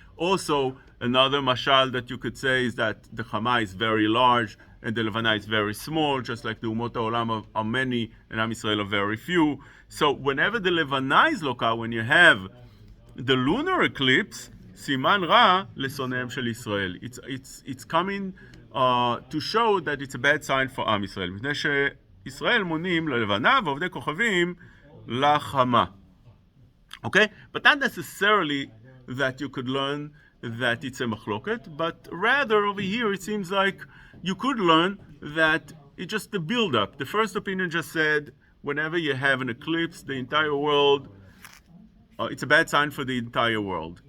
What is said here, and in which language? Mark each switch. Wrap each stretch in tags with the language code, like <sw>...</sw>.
<en>Also, another mashal that you could say is that the Chama is very large and the Levana is very small, just like the Umot HaOlam are many and Am Yisrael are very few. So whenever the Levana is loka, when you have the lunar eclipse, Siman Ra lesoneim shel Israel. It's coming to show that it's a bad sign for Am Yisrael.</en> <he>מפני שישראל מונים ללבנה ועובדי כוכבים לחמה.</he> <en>Okay? But not necessarily that you could learn that it's a machloket, but rather over here it seems like you could learn that it's just the build-up. The first opinion just said whenever you have an eclipse, the entire world, it's a bad sign for the entire world.</en>